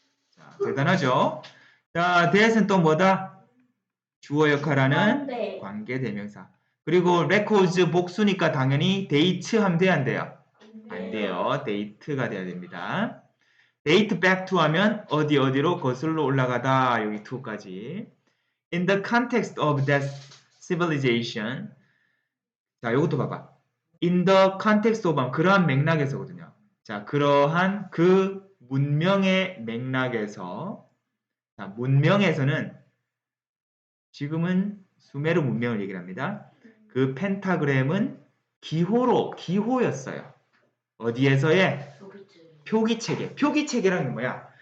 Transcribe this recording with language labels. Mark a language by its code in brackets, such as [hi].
[ko] 자, 대단하죠? 자, that은 또 뭐다? 주어 역할하는 관계 대명사. 그리고 records 복수니까 당연히 date 하면 돼야 안 돼요? 안 돼요. date가 돼야 됩니다. [en] date back to [ko] 하면 어디로 거슬러 올라가다. 여기 to까지. [en] In the context of that civilization. [ko] 자, 이것도 봐봐. [en] In the context of [ko] 그러한 맥락에서거든요. 자, 그러한 그 문명의 맥락에서 자, 문명에서는 지금은 수메르 문명을 얘기를 합니다. 그 펜타그램은 기호였어요. 어디에서의? 표기체계. 표기체계라는 게 뭐야?